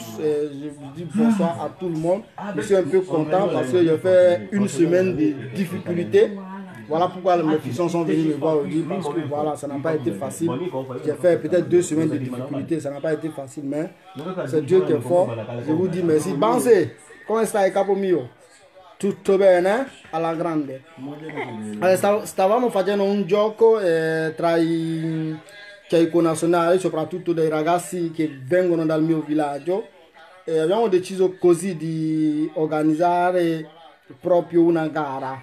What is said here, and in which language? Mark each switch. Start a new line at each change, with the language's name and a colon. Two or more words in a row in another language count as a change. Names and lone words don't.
French: Et je vous dis bonsoir à tout le monde. Je suis un peu content parce que j'ai fait une semaine de difficultés. Voilà pourquoi mes fils sont venus me voir aujourd'hui, parce que voilà, ça n'a pas été facile. J'ai fait peut-être 2 semaines de difficultés, ça n'a pas été facile, mais c'est Dieu qui est fort. Je vous dis merci.
Italian: Banse, comment stai capo mio? Tutto bene? Alla grande. Stavamo facendo un gioco tra i connazionali, soprattutto dei ragazzi che vengono dal mio villaggio. E abbiamo deciso così di organizzare proprio una gara.